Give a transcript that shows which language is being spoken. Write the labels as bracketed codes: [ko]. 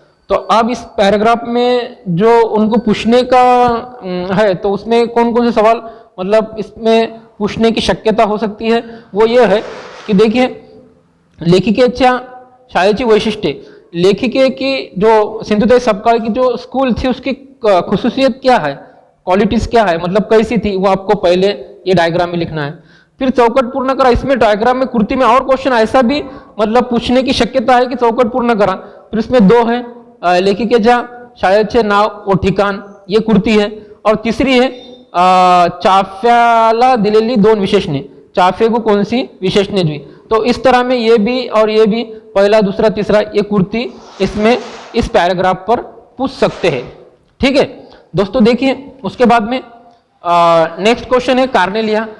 [hi] तो अब इस पैराग्राफ में जो उनको पूछने का है, तो उसमें कौन कौन से सवाल मतलब इसमें पूछने की शक्यता हो सकती है, वो ये है कि देखिए, [mr] लेखिकेच्या शाळेची वैशिष्ट्ये, [hi] लेखिके की जो सिंधुताई सपकाळ की जो स्कूल थी उसकी खुसूसियत क्या है, क्वालिटीज क्या है, मतलब कैसी थी, वो आपको पहले ये डायग्राम में लिखना है। फिर [mr] चौकट पूर्ण करा। [hi] इसमें डायग्राम में कृति में और क्वेश्चन ऐसा भी मतलब पूछने की शक्यता है कि [mr] चौकट पूर्ण करा। [hi] फिर इसमें 2 है [mr] लेखिकेच्या शाळेचे नाव व ठिकाण, [hi] ये कृती है। और तीसरी है [mr] चाफ्याला दिलेली 2 विशेषणे, [hi] चाफे को कौन सी विशेषणे दी। तो इस तरह में ये भी और ये भी पहला, दूसरा, तीसरा ये कुर्ती इसमें इस पैराग्राफ पर पूछ सकते हैं। ठीक है दोस्तों, देखिए उसके बाद में नेक्स्ट क्वेश्चन है कार्नेलिया।